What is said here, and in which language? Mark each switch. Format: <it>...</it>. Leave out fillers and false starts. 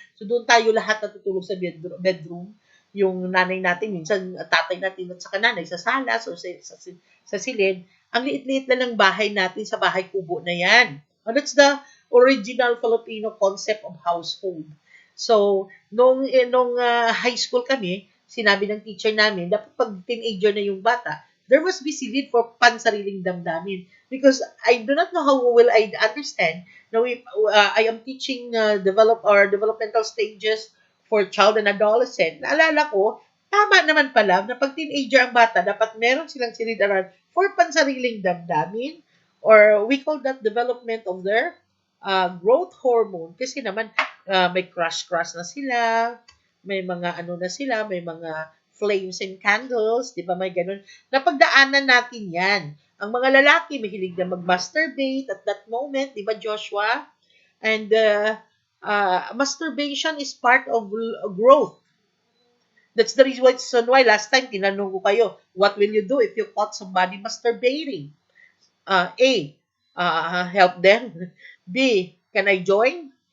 <tl>So, doon tayo lahat natutulog sa bedroom. Yung nanay natin, minsan tatay natin at saka nanay sa salas o sa silid. Ang liit-liit na ng bahay natin sa bahay kubo na yan.</tl> <en>And that's the original Filipino concept of household.</en> <tl>So, nung high school kami, sinabi ng teacher namin, dapat pag teenager na yung bata,</tl> <en>there must be</en> <tl>silid for pansariling damdamin.</tl> <en>Because I do not know how will I understand. Now, I am teaching developmental stages for child and adolescent.</en> <tl>Naalala ko, tama naman pala na pag teenager ang bata, dapat meron silang silid-aral for pansariling damdamin,</tl> <en>or we call that development of their growth hormone.</en> <tl>Kasi naman, may crush-crush na sila, may mga na sila, may mga flames and candles, di ba, may ganun. Napagdaanan natin yan. Ang mga lalaki, mahilig na mag-masturbate</tl> <en>at that moment,</en> <tl>di ba, Joshua?</tl> <en>And masturbation is part of growth. That's the reason why last time</en> <tl>tinanong ko kayo,</tl> <en>what will you do if you caught somebody masturbating? A, help them. B, can I join?</en>